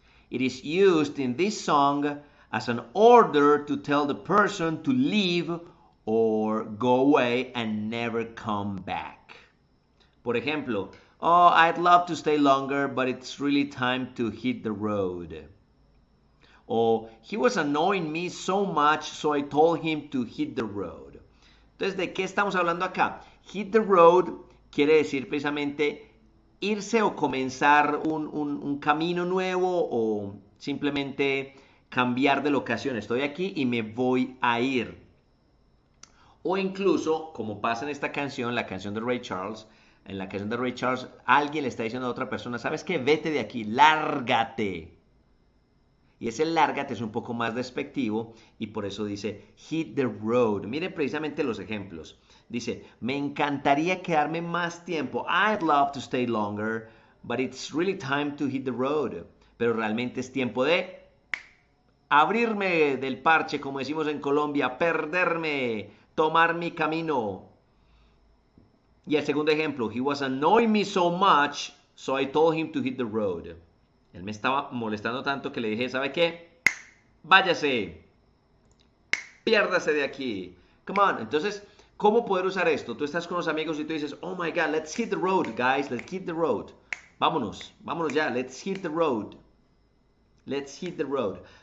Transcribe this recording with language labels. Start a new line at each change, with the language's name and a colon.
English: It is used in this song as an order to tell the person to leave or go away and never come back.
Spanish: Por ejemplo,
English: oh, I'd love to stay longer, but it's really time to hit the road. O he was annoying me so much, so I told him to hit the road.
Spanish: Entonces, ¿de qué estamos hablando acá? Hit the road quiere decir precisamente irse o comenzar un camino nuevo o simplemente cambiar de locación. Estoy aquí y me voy a ir. O incluso, como pasa en esta canción, la canción de Ray Charles, en la canción de Ray Charles, alguien le está diciendo a otra persona, ¿sabes qué? Vete de aquí, lárgate. Y ese lárgate es un poco más despectivo y por eso dice hit the road. Miren precisamente los ejemplos. Dice, me encantaría quedarme más tiempo.
English: I'd love to stay longer, but it's really time to hit the road.
Spanish: Pero realmente es tiempo de abrirme del parche, como decimos en Colombia, perderme, tomar mi camino. Y el segundo ejemplo,
English: he was annoying me so much, so I told him to hit the road.
Spanish: Él me estaba molestando tanto que le dije, ¿sabe qué? Váyase, piérdase de aquí.
English: Come on.
Spanish: Entonces, ¿cómo poder usar esto? Tú estás con los amigos y tú dices,
English: oh my God, let's hit the road, guys, let's hit the road.
Spanish: Vámonos, vámonos ya,
English: let's hit the road. Let's hit the road.